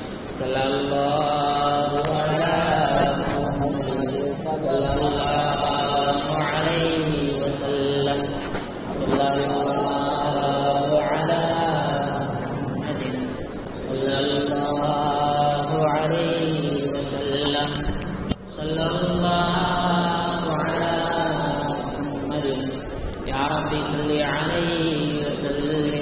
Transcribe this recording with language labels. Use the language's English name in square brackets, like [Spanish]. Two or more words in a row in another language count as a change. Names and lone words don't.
[Arabic] صلى الله على محمد صلى الله عليه وسلم. صلى الله على محمد صلى الله صلى الله على محمد يا رب صل عليه وسلم